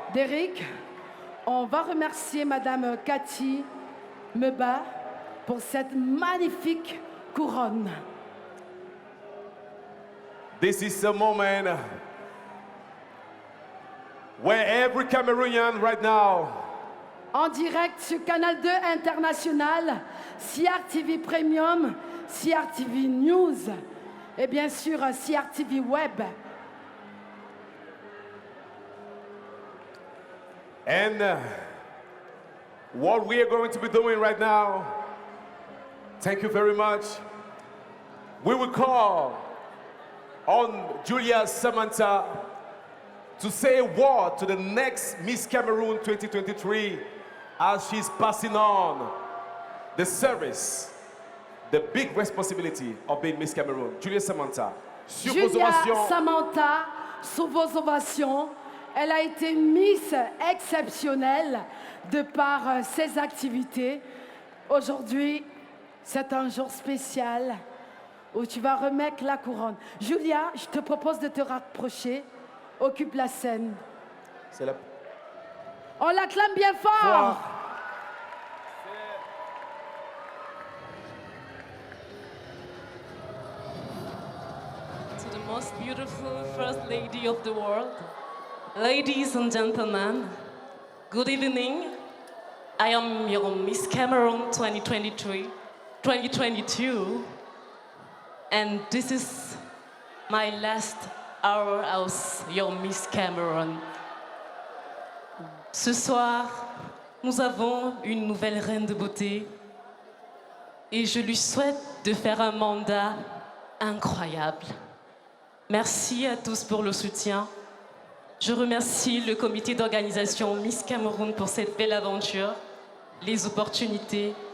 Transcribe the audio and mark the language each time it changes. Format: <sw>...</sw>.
<fr>Derrick, on va remercier Madame Cathy Meba pour cette magnifique couronne.</fr> <en>This is a moment where every Cameroonian right now</en> <fr>En direct sur Canal 2 International, CRTV Premium, CRTV News et bien sûr CRTV Web.</fr> <en>and what we are going to be doing right now, thank you very much. We will call on Julia Samantha to say a word to the next Miss Cameroon 2023 as she's passing on the service, the big responsibility of being Miss Cameroon.</en> <fr>Julia Samantha, sur vos Julia ovations. Samantha, sous vos ovations, elle a été une Miss exceptionnelle de par ses activités. Aujourd'hui, c'est un jour spécial où tu vas remettre la couronne. Julia, je te propose de te rapprocher. Occupe la scène. C'est la... On l'acclame bien fort.</fr> <en>To the most beautiful First Lady of the world, ladies and gentlemen, good evening. I am your Miss Cameroon 2022, and this is my last hour as your Miss Cameroon.</en> <fr>Ce soir, nous avons une nouvelle reine de beauté et je lui souhaite de faire un mandat incroyable. Merci à tous pour le soutien. Je remercie le comité d'organisation Miss Cameroun pour cette belle aventure, les opportunités.</fr>